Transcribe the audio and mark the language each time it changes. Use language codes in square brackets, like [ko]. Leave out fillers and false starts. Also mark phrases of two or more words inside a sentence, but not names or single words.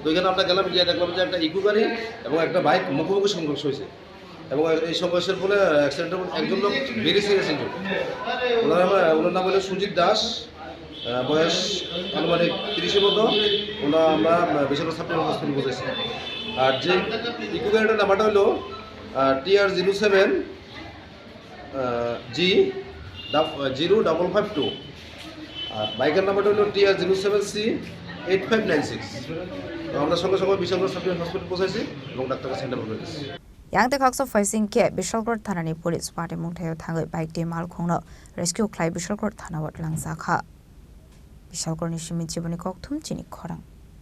[bn] ওইখানে আমরা গেলাম গিয়ে দেখলাম যে একটা ইকো গাড়ি এবং একটা বাইক মুখোমুখি সংঘর্ষ হয়েছে এবং এই সংঘর্ষের ফলে অ্যাক্সিডেন্টের একজন লোক বেরিয়ে গেছেন ওনার নাম হলো সুজিত দাস বয়স আনুমানিক 30-এর মতো আমরা বেসরকারি ছাত্র হসপিটাল বুঝেছি আর যে ইকো গাড়িটার নাম্বারটা হলো TR07G0552 আর বাইকের নাম্বারটা হলো TR07C8596 তো আমরা সঙ্গে সঙ্গে বিশালগড় ছাত্র হসপিটাল পৌঁছাইছি এবং ডাক্তারকে সেন্টার করে দিয়েছি [trk] Yaktakakso Faising ke Bishalgarh Thanani Police Patimung Thangwi bike de Malkhungno rescue Klai Bishalgarh Thana Twlangjakha Bishalgarh ni shimi jiboni Koktwma Chini Khorang